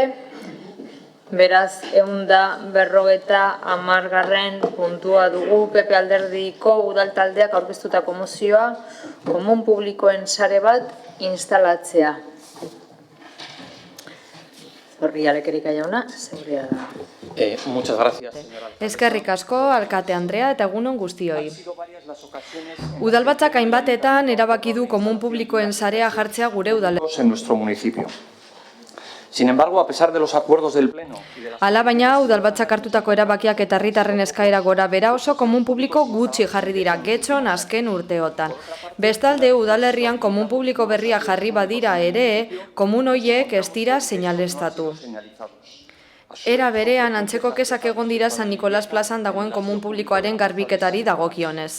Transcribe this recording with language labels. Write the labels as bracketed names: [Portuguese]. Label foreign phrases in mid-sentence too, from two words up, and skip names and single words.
[Basque] Beraz, 150. puntua dugu PP Alderdiko udaltaldeak aurkeztutako mozioa komun publikoen sare bat instalatzea. Zorri Alekerika jauna, zeurea da. [Spanish] Muchas gracias, señora. [Basque] Eskerrik asko, alkate Andrea, eta egunon guztioi. Udalbatzak hainbatetan erabaki du komun publikoen sarea jartzea gure udalerrian. [Spanish] En nuestro municipio. Sin embargo, a pesar de los acuerdos del Pleno... [Basque] Hala baina, udalbatzak hartutako erabakiak eta herritarren eskaera gora bera oso komun publiko gutxi jarri dira Getxon azken urteotan. Bestalde, udalerrian komun publiko berria jarri badira ere, komun hoiek ez dira seinaleztatu. Era berean, antzeko kezak egon dira San Nikolas plazan dagoen komun publikoaren garbiketari dagokionez.